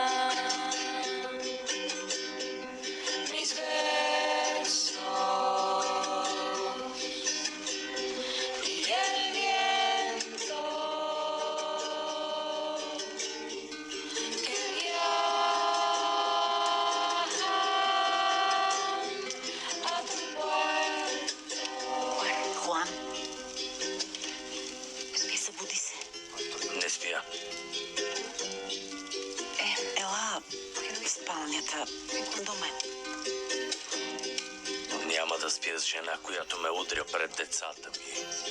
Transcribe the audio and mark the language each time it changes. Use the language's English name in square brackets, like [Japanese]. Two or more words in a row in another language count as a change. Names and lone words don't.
[Spanish] Mis versos y el viento que viaja a tu puerto. [Bulgarian] Хуан, събуди се. Не спя. Ела в спалнята до мен. Няма да спя с жена, която ме удря пред децата ми.